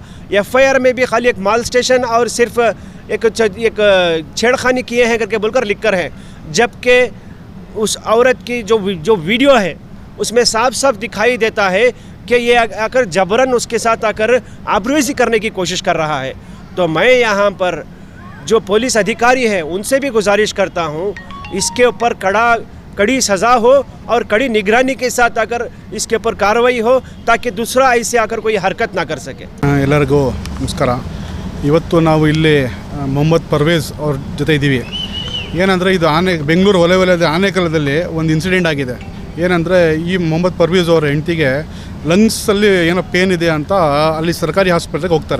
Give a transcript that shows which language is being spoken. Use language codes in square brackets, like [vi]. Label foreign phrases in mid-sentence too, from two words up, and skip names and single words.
[hi] FIR में भी खाली एक माल स्टेशन और सिर्फ एक छेड़खानी किए हैं करके बोलकर लिखकर है, जबकि उस औरत की जो वीडियो है उसमें साफ साफ दिखाई देता है कि ये आकर जबरन उसके साथ आकर आबरूज़ी करने की कोशिश कर रहा है। तो मैं यहाँ पर जो पुलिस अधिकारी हैं उनसे भी गुजारिश करता हूँ इसके ऊपर कड़ी सज़ा हो और कड़ी निगरानी के साथ अगर इसके ऊपर कार्रवाई हो ताकि दूसरा ऐसे आकर कोई हरकत ना कर सके। [kn] ಎಲ್ಲರಿಗೂ ನಮಸ್ಕಾರ। ಇವತ್ತು ನಾವು ಇಲ್ಲಿ ಮೊಹಮ್ಮದ್ ಪರ್ವೇಜ್ ಅವ್ರ ಜೊತೆ ಇದ್ದೀವಿ। ಏನಂದರೆ ಇದು ಬೆಂಗಳೂರು ವಲಯದ ಆನೇಕಲದಲ್ಲಿ ಒಂದು ಇನ್ಸಿಡೆಂಟ್ ಆಗಿದೆ। ಏನಂದರೆ ಈ ಮೊಹಮ್ಮದ್ ಪರ್ವೇಜ್ ಅವರ ಹೆಂಡತಿಗೆ ಲಂಗ್ಸಲ್ಲಿ ಏನೋ ಪೇನ್ ಇದೆ ಅಂತ ಅಲ್ಲಿ ಸರ್ಕಾರಿ ಆಸ್ಪತ್ರೆಗೆ ಹೋಗ್ತಾರೆ।